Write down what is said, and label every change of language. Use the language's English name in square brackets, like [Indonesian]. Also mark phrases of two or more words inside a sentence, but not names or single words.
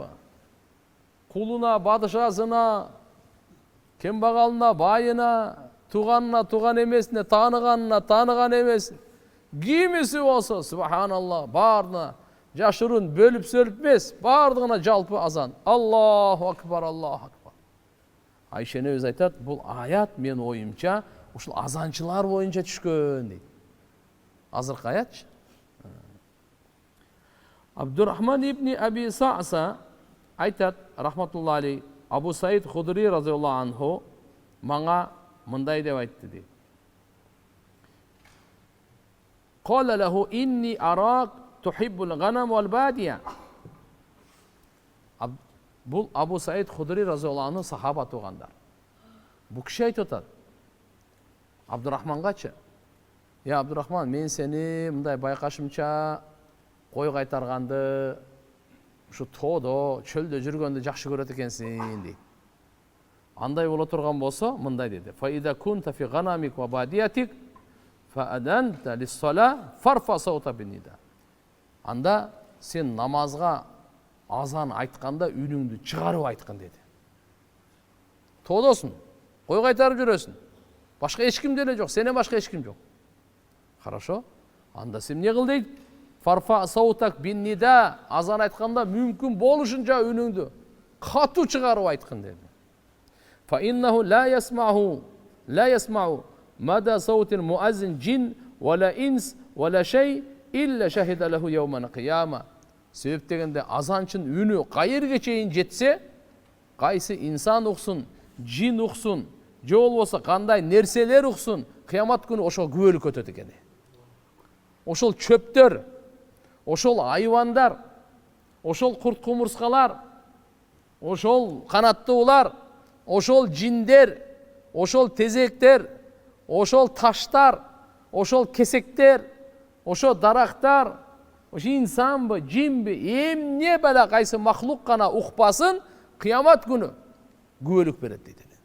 [Kyrgyz] Кулуна, бадышасына, кембагалына, байына, туганына, туган эмесине, тааныганына, тааныган эмес. Кимиси болсо, субханалла, бардыгына жашырын бөлүп сөлүп эмес, бардыгына жалпы азан. [Arabic] الله أكبر، الله أكبر. [Kyrgyz] Айша энебиз айтат, бул аят мен оюмча ушул азанчылар боюнча түшкөн дейт. Азыркы аятчы. Абдурахман ибн Аби Саъса айтат, [Arabic] رحمة الله عليه, [Kyrgyz] Абу Саид Худри [Arabic] رضي الله عنه [Kyrgyz] мага мындай деп айтты дейт. [Arabic] قال له إني أراك تحب الغنم والبادية. [Kyrgyz] Бул Абу Саид Худри [Arabic] رضي الله عنه [Kyrgyz] сахаба туугандар. Бул киши айтып атат. Абдурахмангачы, я Абдурахман, мен сени мындай байкашымча кой кайтарганды, ушу тоодо, чөлдө жүргөндү жакшы көрөт экенсиң дейт. Андай боло турган болсо, мындай деди. [Arabic] فإذا كنت في غنمك وباديتك فأذنت للصلاة فارفع صوتك بالنداء. [Kyrgyz] Анда сен намазга азан айтканда үнүңдү чыгарып айткын деди. Тоодосуң, кой кайтарып жүрөсүң. Башка эч ким деле жок, сенен башка эч ким жок. Хорошо? Анда сен эмне кыл дейт? [Arabic] فارفع صوتك بالنداء, [Kyrgyz] азан айтканда мүмкүн болушунча үнүңдү катуу чыгарып айткын деди. [Arabic] فإنه لا يسمع مدى صوت المؤذن جن ولا إنس ولا شيء إلا شهد له يوم القيامة. [Kyrgyz] Себеп дегенде азанчын үнү кайерге чейин жетсе, кайсы инсан уксун, джин уксун, же болбосо кандай нерселер уксун, кыямат күнү ошол күбөлүк өтөт экен. Ошол чөптөр, ошол айвандар, ошол курт кумурскалар, ошол канаттуулар, ошол жиндер, ошол тезектер, ошол таштар, ошол кесектер, ошол дарактар, ошо инсанбы, жинби, эмне бала кайсы махлук гана укпасын, кыямат күнү күбөлүк берет дейт.